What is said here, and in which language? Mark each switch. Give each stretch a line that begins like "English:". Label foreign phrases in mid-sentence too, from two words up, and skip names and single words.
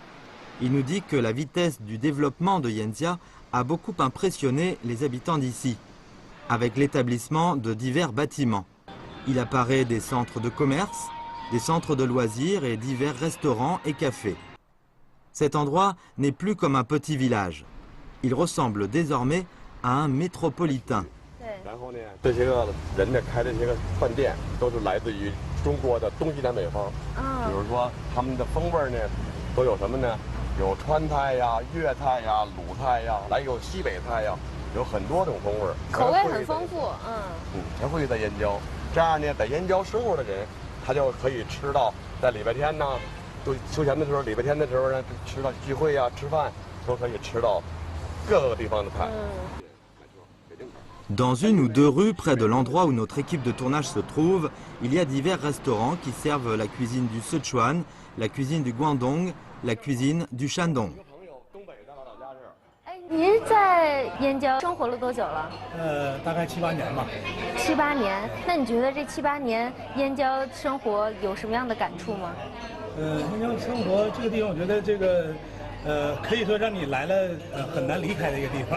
French: Il nous dit que la vitesse du développement de Yanjia a beaucoup impressionné les habitants d'ici, avec l'établissement de divers bâtiments. Il apparaît des centres de commerce, des centres de loisirs et divers restaurants et cafés. Cet endroit n'est plus comme un petit village. Il ressemble désormais à un métropolitain.
Chinese: 然后呢，这些个人呢开的这些个饭店都是来自于中国的东西南北方。比如说他们的风味呢，都有什么呢？有川菜呀、粤菜呀、鲁菜呀，还有西北菜呀，有很多种风味，口味很丰富。全汇聚在燕郊。这样呢，在燕郊生活的人，他就可以吃到在礼拜天呢，都休闲的时候，礼拜天的时候呢，吃到聚会呀、吃饭都可以吃到各个地方的菜。
French: Dans une ou deux rues près de l'endroit où notre équipe de tournage se trouve, il y a divers restaurants qui servent la cuisine du Sichuan, la cuisine du Guangdong, la cuisine du Shandong.
Chinese: 您在燕郊生活了多久了？大概7、8年吧。 7、8年，那你觉得这7、8年燕郊生活有什么样的感触吗？燕郊生活这个地方，我觉得这个。可以说让你来了很难离开的一个地方。